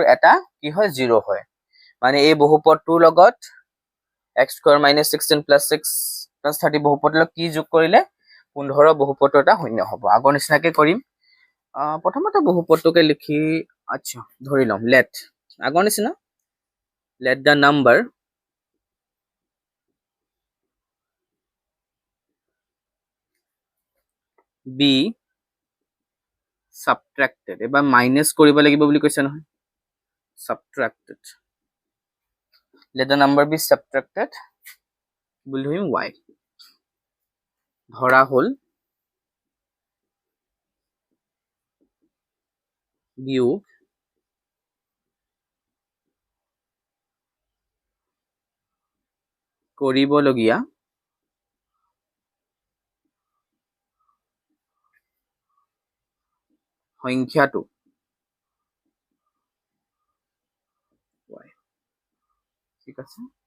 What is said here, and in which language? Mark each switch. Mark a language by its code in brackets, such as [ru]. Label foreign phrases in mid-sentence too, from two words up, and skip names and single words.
[as] এটা কি হয় 0 হয় মানে এই বহুপদটোৰ লগত [en] x square minus 16 plus 6 plus 30 [as] বহুপদৰ কি যোগ কৰিলে 15 বহুপদৰ এটা শূন্য হ'ব আগৰ নিচিনাকে কৰিম প্ৰথমতে বহুপদটোকে লিখি আচ্ছা ধৰি লম লেট আগৰ নিচিনা [en] let the number be subtracted [as] এবাৰ মাইনাস কৰিব লাগিব বুলি কৈছে নহয় [en] subtracted let the number be subtracted [as] বুলি ধৰিম y ধৰা হল বিয়োগ কৰিবলগীয়া সংখ্যাটো y ঠিক আছে